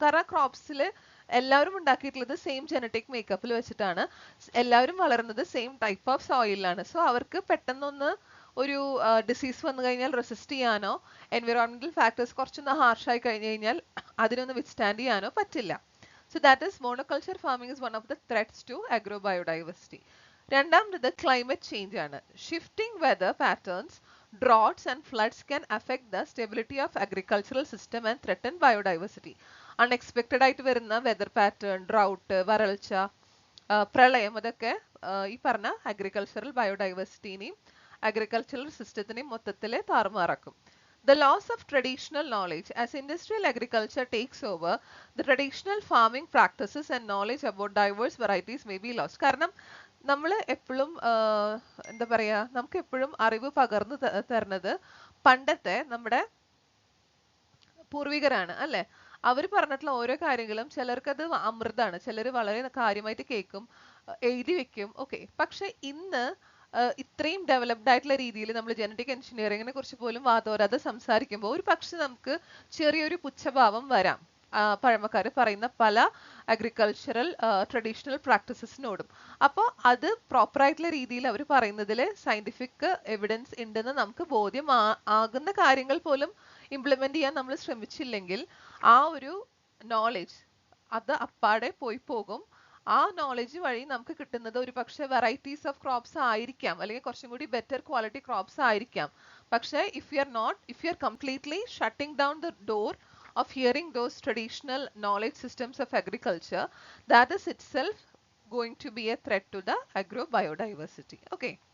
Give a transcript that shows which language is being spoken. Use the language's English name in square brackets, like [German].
[Malayalam] കാരണം ആ ക്രോപ്സിൽ എല്ലാവരും ഉണ്ടാക്കിയിട്ടുള്ളത് സെയിം ജനറ്റിക് മേക്കപ്പിൽ വെച്ചിട്ടാണ്, എല്ലാവരും വളരുന്നത് സെയിം ടൈപ്പ് ഓഫ് സോയിലാണ്. സോ അവർക്ക് പെട്ടെന്നൊന്ന് ഒരു ഡിസീസ് വന്നു കഴിഞ്ഞാൽ റെസിസ്റ്റ് ചെയ്യാനോ എൻവിറോൺമെന്റൽ ഫാക്ടേഴ്സ് കുറച്ചൊന്ന് ഹാർഷായി കഴിഞ്ഞു കഴിഞ്ഞാൽ അതിനൊന്ന് വിത്ത്സ്റ്റാൻഡ് ചെയ്യാനോ പറ്റില്ല. [English] So that is monoculture farming is one of the threats to agrobiodiversity. [Malayalam] രണ്ടാമത് climate change ആണ്. [English] Shifting weather patterns, droughts and floods can affect the stability of agricultural system and threaten biodiversity. [Malayalam] Unexpected ആയിട്ട് വരുന്ന weather pattern, drought, വരൾച്ച, പ്രളയം അതൊക്കെ ഈ പറഞ്ഞ agricultural biodiversity-നെയും agricultural system-നെയും മൊത്തത്തിൽ താറുമാറാക്കും. [English] The loss of traditional knowledge. As industrial agriculture takes over, the traditional farming practices and knowledge about diverse varieties may be lost. [Malayalam] കാരണം നമ്മൾ എപ്പോഴും എന്താ പറയാ, നമുക്ക് എപ്പോഴും അറിവ് പകർന്നു തരുന്നത് പണ്ടത്തെ നമ്മുടെ പൂർവികരാണ് അല്ലെ. അവർ പറഞ്ഞിട്ടുള്ള ഓരോ കാര്യങ്ങളും ചിലർക്ക് അത് അമൃതാണ്, ചിലർ വളരെ കാര്യമായിട്ട് കേൾക്കും, എഴുതി വെക്കും. ഓക്കെ, പക്ഷെ ഇന്ന് ഇത്രയും ഡെവലപ്ഡ് ആയിട്ടുള്ള രീതിയിൽ നമ്മൾ ജനറ്റിക് എഞ്ചിനീയറിങ്ങിനെ കുറിച്ച് പോലും വാതോരാതെ സംസാരിക്കുമ്പോൾ ഒരു പക്ഷെ നമുക്ക് ചെറിയൊരു പുച്ഛഭാവം വരാം പഴമക്കാർ പറയുന്ന പല അഗ്രികൾച്ചറൽ ട്രഡീഷണൽ പ്രാക്ടീസസിനോടും. അപ്പോൾ അത് പ്രോപ്പർ ആയിട്ടുള്ള രീതിയിൽ അവർ പറയുന്നതിൽ സയന്റിഫിക് എവിഡൻസ് ഉണ്ടെന്ന് നമുക്ക് ബോധ്യം ആകുന്ന കാര്യങ്ങൾ പോലും ഇംപ്ലിമെന്റ് ചെയ്യാൻ നമ്മൾ ശ്രമിച്ചില്ലെങ്കിൽ ആ ഒരു നോളജ് അത് അപ്പാടെ പോയി പോകും. ആ നോളജ് വഴി നമുക്ക് കിട്ടുന്നത് ഒരു പക്ഷെ വെറൈറ്റീസ് ഓഫ് ക്രോപ്സ് ആയിരിക്കാം, അല്ലെങ്കിൽ കുറച്ചും കൂടി ബെറ്റർ ക്വാളിറ്റി ക്രോപ്സ് ആയിരിക്കാം. പക്ഷെ [English] If you are completely shutting down the door of hearing those traditional knowledge systems of agriculture, that is itself going to be a threat to the agrobiodiversity. Okay.